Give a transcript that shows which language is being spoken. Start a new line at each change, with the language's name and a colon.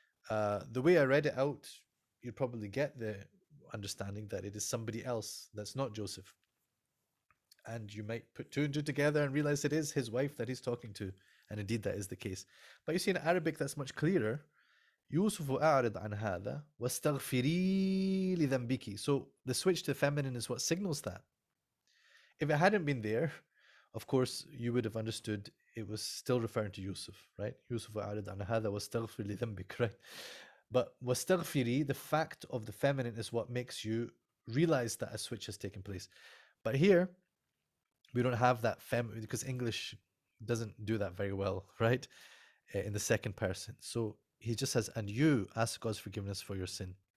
English: The way I read it out, you'd probably get the understanding that it is somebody else that's not Joseph. And you might put two and two together and realize it is his wife that he's talking to. And indeed, that is the case. But you see, in Arabic, that's much clearer.
Arabic: يوسف أعرض عن هذا واستغفري لذنبك.
English: So the switch to feminine is what signals that. If it hadn't been there, of course, you would have understood it was still referring to Yusuf, right?
Arabic: Yusuf أعرض عن هذا واستغفر لذنبك,
English: right? But واستغفري, the fact of the feminine is what makes you realize that a switch has taken place. But here, we don't have that because English doesn't do that very well, right? In the second person. So he just says, and you ask God's forgiveness for your sin.